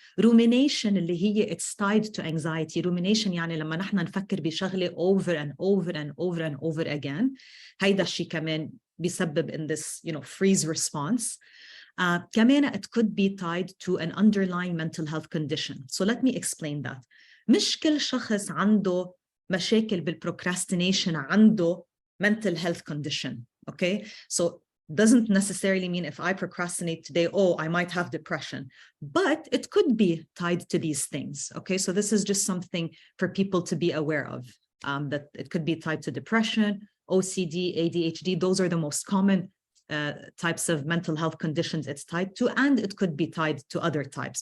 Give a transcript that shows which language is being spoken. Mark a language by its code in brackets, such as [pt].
[en] Rumination [ar] اللي هي [en] it's tied to anxiety. Rumination [ar] يعني لما نحن نفكر بشغلة [en] over and over and over and over again. [ar] هيدا الشيء كمان بيسبب [en] in this, you know, freeze response. [ar] كمان [en] it could be tied to an underlying mental health condition. So let me explain that. [ar] مش كل شخص عنده مشاكل بالprocrastination عنده mental health condition. [en] Okay, so doesn't necessarily mean if I procrastinate today, oh, I might have depression, but it could be tied to these things. Okay, so this is just something for people to be aware of, that it could be tied to depression, OCD, ADHD. Those are the most common types of mental health conditions it's tied to, and it could be tied to other types.